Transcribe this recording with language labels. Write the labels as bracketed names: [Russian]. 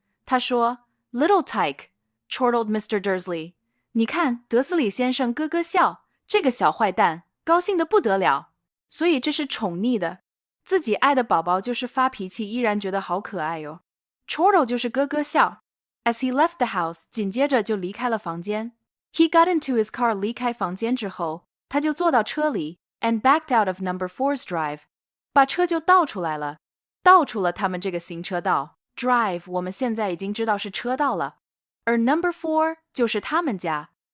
[Chinese] 他说 [English] Little tyke, chortled Mr. [Chinese] Dursley， 你看德斯里先生咯咯笑，这个小坏蛋高兴得不得了。所以这是宠溺的，自己爱的宝宝就是发脾气依然觉得好可爱哟。 Chortle 就是咯咯笑。 [English] As he left the house， [Chinese] 紧接着就离开了房间。 [English] He got into his car， [Chinese] 离开房间之后，他就坐到车里 [English] and backed out of number 4's drive， [Chinese] 把车就倒出来了，倒出了他们这个行车道。 Drive 我们现在已经知道是车道了，而 number 4就是他们家。